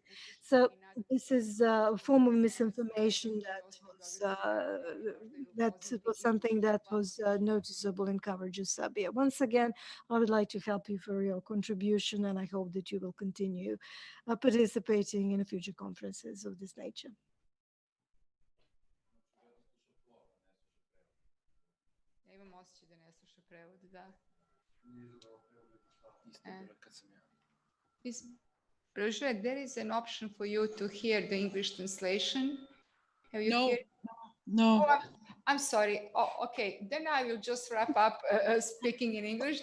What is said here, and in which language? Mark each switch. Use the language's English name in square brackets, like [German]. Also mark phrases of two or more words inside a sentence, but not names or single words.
[English] So this is a form of misinformation that was something that was noticeable in coverage of Serbia. Once again, I would like to help you for your contribution, and I hope that you will continue participating in future conferences of this nature. [Bosnian] Ja imam osjećaj da ne sluša prevod, da. [English] Brigitte, there is an option for you to hear the English translation. Have you heard? No. Oh, I'm sorry. Oh, okay. Then I will just wrap up speaking in English.